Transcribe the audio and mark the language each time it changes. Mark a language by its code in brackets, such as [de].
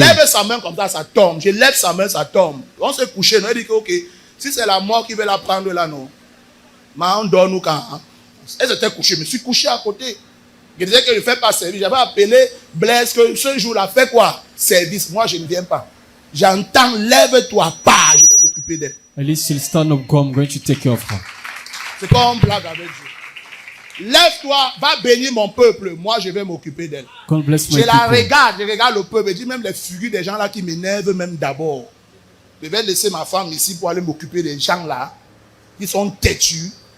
[fr] lève sa main comme ça tombe. Je lève sa main, ça tombe. On s'est couché. On a dit que, ok, si c'est la mort qui veut la prendre là, non. Mais on dort nous quand. Hein? Elle s'était couchée. Je me suis couché à côté. Je disais que je ne fais pas service. J'avais appelé Blaise que ce jour-là, fait quoi? Service. Moi, je ne viens pas. J'entends, lève-toi, pas. Je vais m'occuper d'elle. [en] at least she'll stand up, go, I'm going to take care of her. [fr] C'est comme une blague avec Dieu. Lève-toi, va bénir mon peuple. Moi, je vais m'occuper d'elle. [en] God bless my [fr] Je la [en] people. [fr] regarde, je regarde le peuple. Je dis même les figures des gens là qui m'énervent même d'abord. Je vais laisser ma femme ici pour aller m'occuper des gens là qui sont têtus.